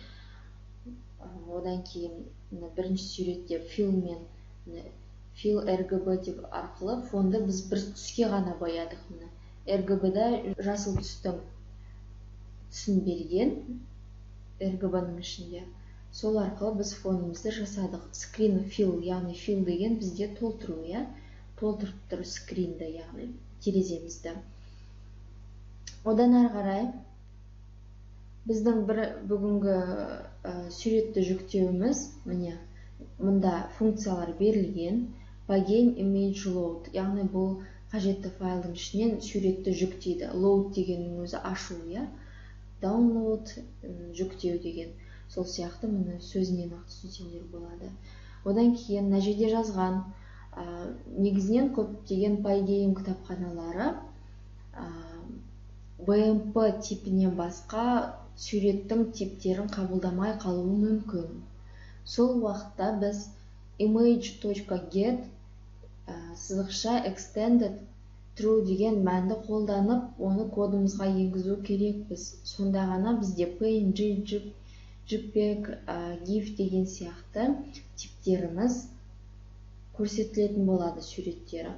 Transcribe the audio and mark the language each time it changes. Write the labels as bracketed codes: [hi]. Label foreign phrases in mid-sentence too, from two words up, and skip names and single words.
[kk] Одан кейін бірінші суретте [en] fill RGB [kk] деп арқылы фонды біз бір түске ғана боядық. RGB-да жасыл түстің түсін берген RGB-ның ішінде. Сол арқылы біз фонымызды жасадық. [en] Screen fill, [kk] яғни fill деген бізде толтыру, толтырып тұр screenді, яғни тереземізді. Одан ары қарай біздің бүгінгі суретті жүктеуіміз, міне, мұнда функциялар берілген. [en] Pygame image load, [kk] яғни бұл қажетті файлдың ішінен суретті жүктейді. Load дегеннің өзі ашу, download жүктеу деген. Сол сияқты мұны сөзінен ақ түсінсеңдер болады. Одан кейін мына жерде жазған негізінен көптеген Pygame кітапханалары BMP типінен басқа суреттің типтерін қабылдамай қалуы мүмкін. Сол уақытта біз image.get сызықша [en] extended true [kk] деген мәнді қолданып, оны кодымызға енгізу керекпіз. Сонда ғана бізде PNG, JPEG, GIF деген сияқты типтеріміз көрсетілетін болады суреттері.